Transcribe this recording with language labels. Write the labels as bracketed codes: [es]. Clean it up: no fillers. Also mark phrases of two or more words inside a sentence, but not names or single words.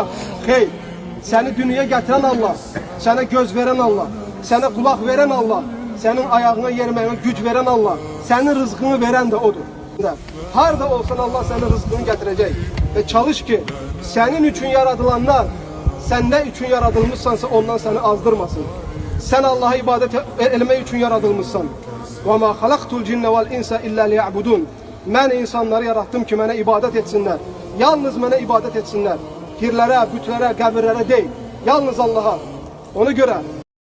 [tr] Hey, seni dünyaya getiren Allah, sana göz veren Allah, sana kulak veren Allah, senin ayağına yermeye güç veren Allah, senin rızkını veren de odur. Harda olsan Allah senin rızkını getirecek. Ve çalış ki senin için yaradılanlar, sen ne için yaratılmışsansa ondan seni azdırmasın. Sen Allah'a ibadet etmek için yaratılmışsan. [ar] وَمَا خَلَقْتُ الْجِنَّ وَالْاِنْسَ اِلَّا لِيَعْبُدُونَ [tr] Ben insanları yarattım ki bana ibadet etsinler. Yalnız bana ibadet etsinler. Pirlere, bütlere, qəbirlere değil. Yalnız Allah'a. Ona göre